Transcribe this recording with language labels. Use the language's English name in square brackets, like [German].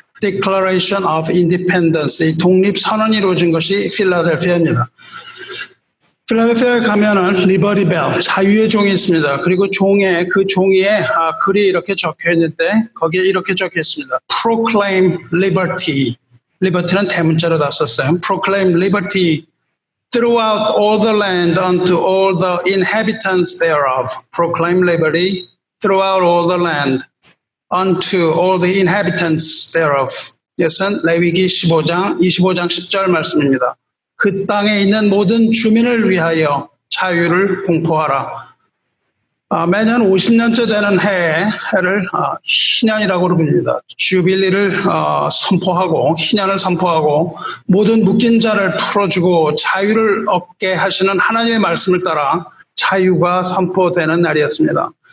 [Korean] Declaration of Independence, 이 독립선언이 이루어진 것이 필라델피아입니다. 필라델피아에 가면은 리버티 벨, 자유의 종이 있습니다. 그리고 그 종이에 글이 이렇게 적혀 있는데 거기에 이렇게 적혀 있습니다. [English] Proclaim liberty. [Korean] liberty는 대문자로 다 썼어요. [English] Proclaim liberty throughout all the land unto all the inhabitants thereof. Proclaim liberty throughout all the land unto all the inhabitants thereof. [Korean] 이것은 레위기 25장 10절 말씀입니다. 그 땅에 있는 모든 주민을 위하여 자유를 공포하라. 매년 50년째 되는 해를 희년이라고 부릅니다. 주빌리를 선포하고 희년을 선포하고 모든 묶인 자를 풀어주고 자유를 얻게 하시는 하나님의 말씀을 따라 자유가 선포되는 날이었습니다.